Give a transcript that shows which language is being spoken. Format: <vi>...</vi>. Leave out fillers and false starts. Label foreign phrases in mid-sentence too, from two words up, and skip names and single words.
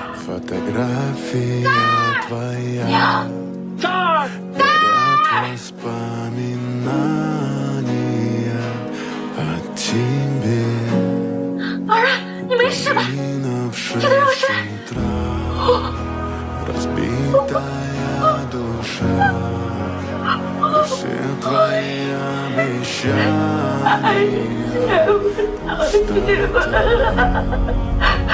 <ru>Фотография твоя, воспоминания о тебе.</ru> <zh>老人，你没事吧？听得有声。</zh> <ru>Разбитая душа, все твои обещания.</ru>